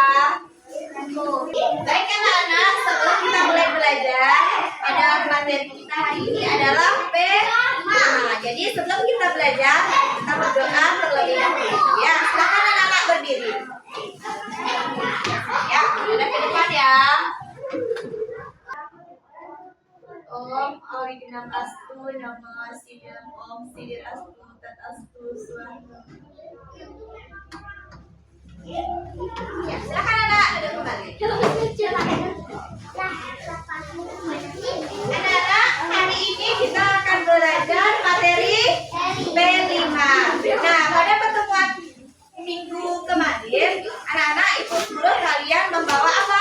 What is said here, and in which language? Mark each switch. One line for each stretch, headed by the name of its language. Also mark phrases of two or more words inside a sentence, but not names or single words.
Indonesian: Baik anak-anak, sebelum kita mulai belajar, pada materi kita hari ini adalah P5. Jadi sebelum kita belajar, kita berdoa terlebih dahulu. Ya, silakan anak-anak berdiri. Ya, ada ke depan ya.
Sanskrit: Om Originam Astu Nama Sidam Om Sidir Astu Tat Astu Swaha.
Indonesian: Ya, silakan anak duduk kembali. Anak-anak, hari ini kita akan belajar materi P5. Nah, pada pertemuan minggu kemarin, anak-anak ikut dulu kalian membawa apa?